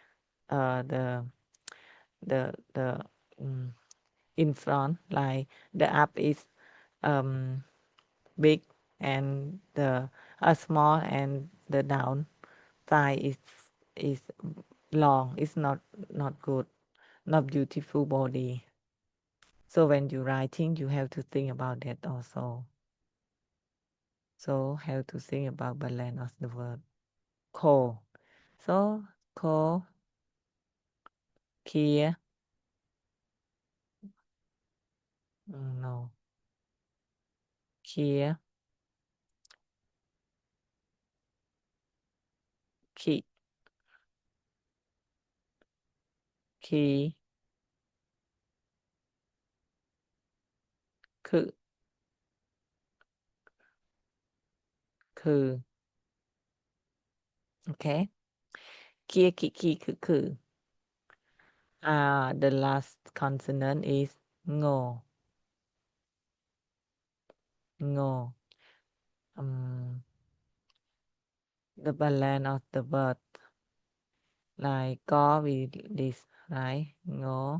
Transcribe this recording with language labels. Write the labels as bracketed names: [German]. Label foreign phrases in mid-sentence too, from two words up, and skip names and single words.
[English] the in front like the up is um big and the small and the down side is long it's not good not beautiful body so when you writing you have to think about that also so have to think about balance of the word co so co kia no kia ki [Thai] ki คือ okay เคีย ki คือ [English] the last consonant is ngo ngo the balance of the word like go with this right ngo